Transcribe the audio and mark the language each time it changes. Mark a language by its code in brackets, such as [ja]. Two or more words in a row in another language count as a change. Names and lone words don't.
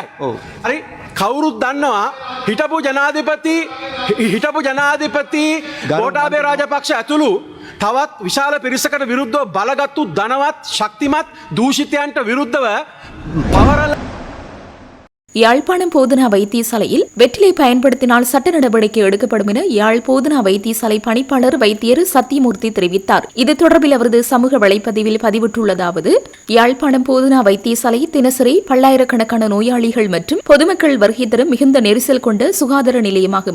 [si] හරි, කවුරුත් දන්නවා හිටපු ජනාධිපති ගෝඨාභය රාජපක්ෂ ඇතුළු තවත් විශාල පිරිසකට විරුද්ධව බලගත්තු ධනවත් ශක්තිමත් දූෂිතයන්ට විරුද්ධව පවරලා [ta] யாழ்ப்பாணம் போதனா வைத்தியசாலையில் வெற்றிலை பயன்படுத்தினால் சட்ட நடவடிக்கை எடுக்கப்படும் என யாழ் போதனா வைத்தியசாலை பணிப்பாளர் வைத்தியர் சத்தியமூர்த்தி தெரிவித்தார். இது தொடர்பில் அவரது சமூக வலைப்பதிவில் பதிவிட்டுள்ளதாவது: யாழ்ப்பாணம் போதனா வைத்தியசாலை தினசரி பல்லாயிரக்கணக்கான நோயாளிகள் மற்றும் பொதுமக்கள் வருகை தரும் மிகுந்த நெரிசல் கொண்ட சுகாதார நிலையமாகும்.